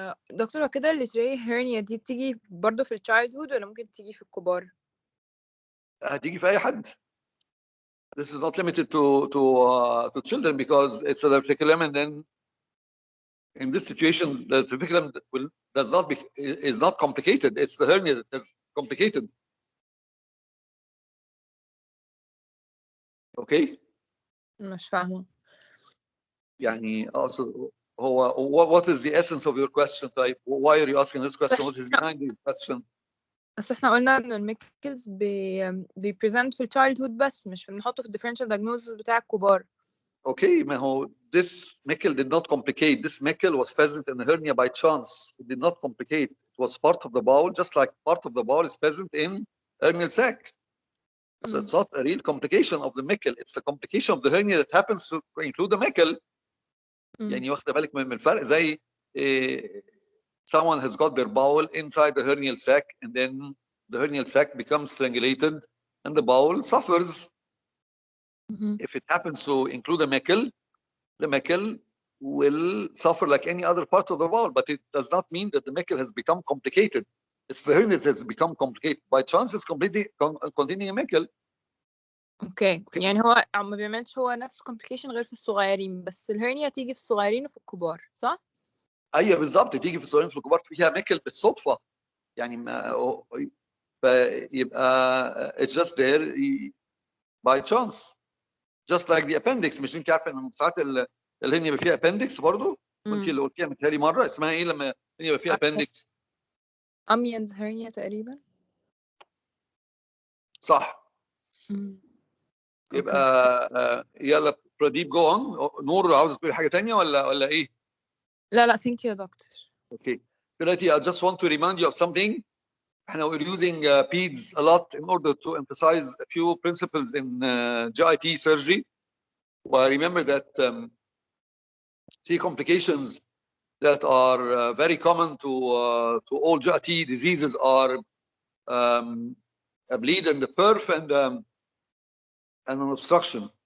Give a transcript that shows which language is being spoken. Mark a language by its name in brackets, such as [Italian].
[Arabic] دكتور كده الليتري هيرنيا دي بتيجي برضه في التشايلد هود ولا ممكن تيجي في الكبار؟ هتيجي في اي حد. [English] This is not limited to children because it's a diverticulum, and then in this situation the diverticulum is not complicated. It's the hernia that is complicated. Okay. [Arabic] مش فاهمة. يعني [English] also what is the essence of your question type? Why are you asking this question? What is behind the question? [Arabic] بس احنا قلنا ان الميكلز بيبريزنت في التشايلد هود بس مش بنحطه في الديفرنشال دايجنوزس بتاع الكبار. [English] Okay, this Meckel did not complicate. This Meckel was present in the hernia by chance. It did not complicate. It was part of the bowel, just like part of the bowel is present in hernial sac. So it's not a real complication of the Meckel. It's a complication of the hernia that happens to include the Meckel. [Arabic] يعني واخده بالك من الفرق زي [English] someone has got their bowel inside the hernial sac, and then the hernial sac becomes strangulated and the bowel suffers. If it happens to include a Meckel, the Meckel will suffer like any other part of the bowel, but it does not mean that the Meckel has become complicated. It's the hernia that has become complicated. By chance it's completely containing a Meckel. [Arabic] اوكي يعني هو ما بيعملش هو نفس complication غير في الصغيرين، بس الهرنيا تيجي في الصغيرين وفي الكبار، صح؟ ايوه بالظبط، تيجي في الصغيرين في الكبار فيها ميكل بالصدفه، يعني فيبقى [English] it's just there by chance just like the appendix. [Arabic] مش انت عارفه ان ساعات الهرنيا بيبقى فيها appendix برضه، وانت اللي قلتيها متهيألي مره، اسمها ايه لما الهرنيا بيبقى فيها appendix؟ اميانز هرنيا تقريبا. صح. يبقى يلا براديب [English] Go on. [Arabic] نور عاوز تقولي حاجه ثانيه ولا ايه؟ لا [English] thank you [Arabic] يا دكتور. اوكي دلوقتي [English] I just want to remind you of something. we're using PEDS a lot in order to emphasize a few principles in GIT surgery. Well, remember that three complications that are very common to all GIT diseases are a bleed and the perf and an obstruction.